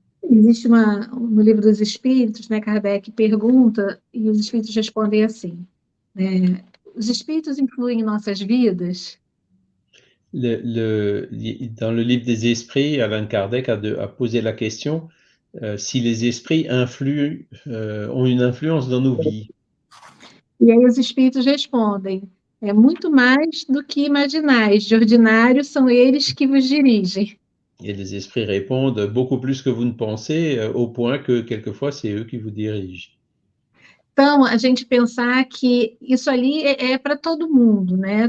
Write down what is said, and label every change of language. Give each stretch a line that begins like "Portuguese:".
Portuguese: Existe no Livro dos Espíritos, né, Kardec pergunta e os espíritos respondem assim, né, os espíritos influem em nossas vidas?
French: Dans le livre des esprits, Allan Kardec a posé la question si les esprits ont une influence dans nos vies.
Portuguese: E aí os espíritos respondem, é muito mais do que imaginais, de ordinário são eles que vos dirigem.
French: Et les esprits répondent beaucoup plus que vous ne pensez, au point que quelquefois c'est eux qui vous dirigent.
Portuguese: Então, a gente pensar que isso ali é para todo mundo, né?